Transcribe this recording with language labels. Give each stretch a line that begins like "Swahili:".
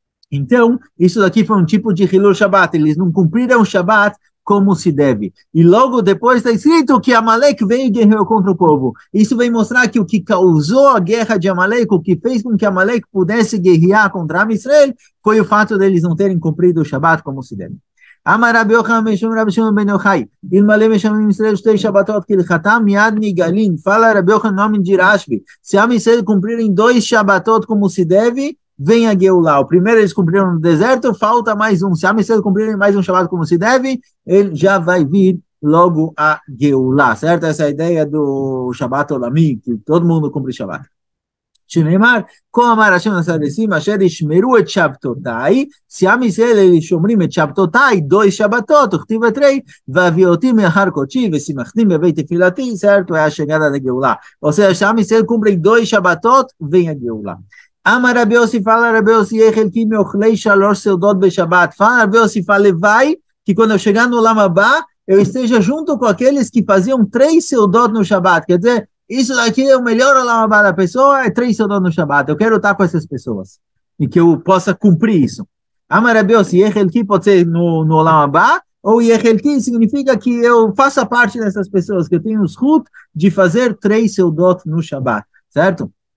Portuguese: Então, isso daqui foi um tipo de Hilul Shabbat, eles não cumpriram o Shabbat como se deve. E logo depois está escrito que Amalek veio e guerreou contra o povo. Isso vem mostrar que o que causou a guerra de Amalek, o que fez com que Amalek pudesse guerrear contra Am Israel, foi o fato deles não terem cumprido o Shabbat como se deve.
Hebrew: אמר רבי יוחנן משום רבי שמעון בן יוחאי, אלמלא משלמים ישראל 2 שבתות כהלכתם, מיד נגאלים.
Portuguese: Fala Rabi Yochanan, nome de Rashbi. Se Am Israel cumprirem 2 Shabatot como se deve, vem a Geulah. O primeiro eles cumpriram no deserto, falta mais um. Se Am Israel cumprirem mais um Shabat como se deve, ele já vai vir logo a Geulah, certo? Essa é a ideia do Shabat Olami, que todo mundo cumpre Shabat.
Hebrew: שנאמר, כה אמר השם לסדסים אשר ישמרו את שבתותיי, סיעם ישראל אלה שומרים את שבתותיי, 2 שבתות, וכתיב בתרי, ואביא אותי מאחר קודשי, ושימחתי בבית תפילתי,
Portuguese: certo? É a chegada da Geulah. Ou seja,
Hebrew: סיעם ישראל
Portuguese: cumprem 2 שבתות, vem a Geulah.
Hebrew: אמר רבי יוסי,
Portuguese: fala
Hebrew: רבי יוסי, יהיה חלקי מאוכלי 3 סעודות בשבת.
Portuguese: Fala רבי יוסי, vai, que quando eu chegar no Olam Abá, eu esteja junto com aqueles que faziam 3 seudot no Shabat, quer dizer, isso daqui é o melhor Olam Abá da pessoa, é 3 seudot no Shabat. Eu quero estar com essas pessoas e que eu possa cumprir isso. Amar Rabi Yossi, Yechelki pode ser no Olam Abá, ou Yechelki significa que eu faça parte dessas pessoas, que eu tenho os zchut de fazer 3 seudot no Shabat, certo?